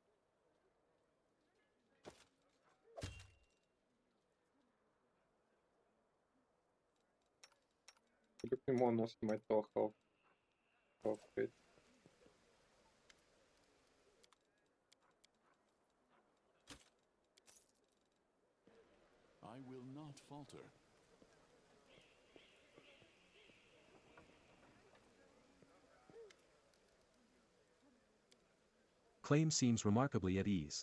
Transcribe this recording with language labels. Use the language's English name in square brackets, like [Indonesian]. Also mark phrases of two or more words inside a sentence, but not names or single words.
[Bulgarian] Тук не мога да нося май тоя халф. [English] I will not falter. Claim seems remarkably at ease.